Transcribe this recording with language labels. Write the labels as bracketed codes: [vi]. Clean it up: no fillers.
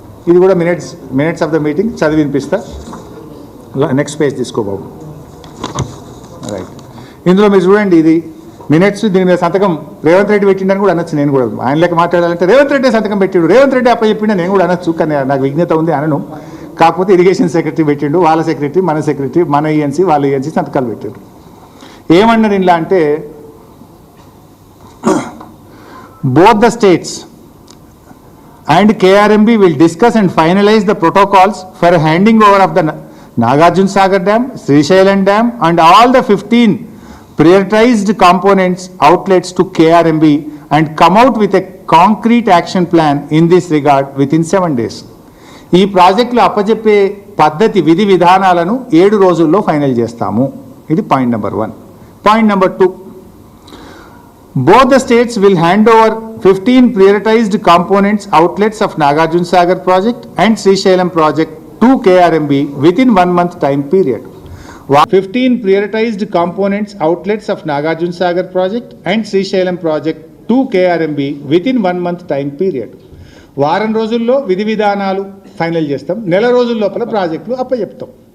[te] ఇది కూడా minutes of the meeting చదివి వినిపిస్తా. నెక్స్ట్ పేజ్ తీసుకో బాబు. రైట్. ఇందులో మీరు చూడండి, ఇది మినిట్స్, దీని మీద సంతకం రేవంత్ రెడ్డి పెట్టిండని కూడా అనొచ్చు. నేను కూడా ఆయన లెక్క మాట్లాడాలంటే రేవంత్ రెడ్డి సంతకం పెట్టిండు, రేవంత్ రెడ్డి అప్పచెప్పిండ నేను కూడా అనొచ్చు, కానీ నాకు విజ్ఞత ఉంది అనను. కాకపోతే ఇరిగేషన్ సెక్రటరీ పెట్టిండు, వాళ్ళ సెక్రటరీ, మన ENC, వాళ్ళ ENC సంతకాలు పెట్టారు. ఏమన్నారు ఇలా అంటే, [en] both the states and KRMB will discuss and finalize the protocols for handing over of the Nagarjuna Sagar Dam, Srisailam Dam and all the 15 prioritized components outlets to KRMB and come out with a concrete action plan in this regard within 7 days. [te] ఈ ప్రాజెక్టులు అప్పచెప్పే పద్ధతి విధి విధానాలను 7 రోజుల్లో final చేస్తాము. ఇది point number 1. Point number 2, [en] both the states will hand over 15 prioritized components outlets of Nagarjuna Sagar project and Srisailam project to KRMB within 1 month time period. 15 prioritized components outlets of Nagarjuna Sagar project and Srisailam project to KRMB within 1 month time period. [te] వారం రోజుల్లో విధి విధానాలు final చేస్తాం, నెల రోజుల లోపల ప్రాజెక్టులు అప్పచెప్తాం.